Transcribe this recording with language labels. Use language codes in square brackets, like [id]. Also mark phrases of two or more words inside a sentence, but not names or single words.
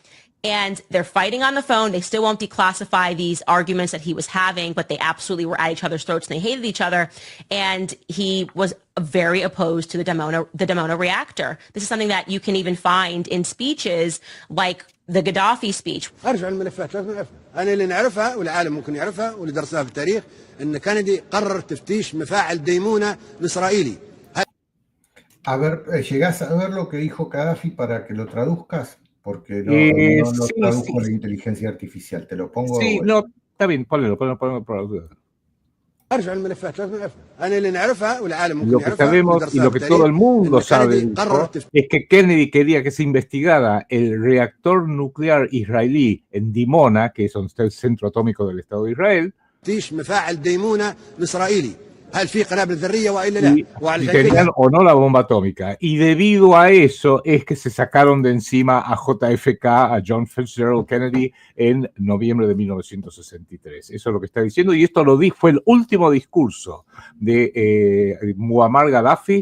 [en] And they're fighting on the phone. They still won't declassify these arguments that he was having, but they absolutely were at each other's throats and they hated each other. And he was very opposed to the Dimona reactor. This is something that you can even find in speeches like the Gaddafi speech. [ar] ارجع الملفات لازم نعرفها. انا اللي نعرفها والعالم ممكن يعرفها واللي درسها في التاريخ ان كندي قرر تفتيش مفاعل ديمونة الاسرائيلي. [es] A ver, ¿llegás a ver lo que dijo Gaddafi para que lo traduzcas? Porque no lo Sí, tradujo sí. la inteligencia artificial. Te lo pongo. Sí, no, está bien, ponlo por la duda. [ar] ارجع الملفات لازم نعرفها. انا اللي نعرفها والعالم ممكن [es] Lo que [ar] يعرفها [es] sabemos [ar] واللي [es] y [ar] درسها [es] lo [ar] في [es] que todo el [ar] التاريخ [es] mundo [ar] ان [es] sabe [ar] كندي قرر [es] es que Kennedy quería que se investigara el reactor nuclear israelí en Dimona, que es el centro atómico del Estado de Israel, [ar] تفتيش مفاعل ديمونة الاسرائيلي. هل في قنابل ذرية والا [es] y [ar] لا؟ [es] si [ar] وعلشان [es] tenían [ar] كده [es] o no la bomba atómica. Y debido a eso es que se sacaron de encima a JFK, a John Fitzgerald Kennedy, en noviembre de 1963. Eso es lo que está diciendo, y esto lo fue el último discurso de Muammar Gaddafi.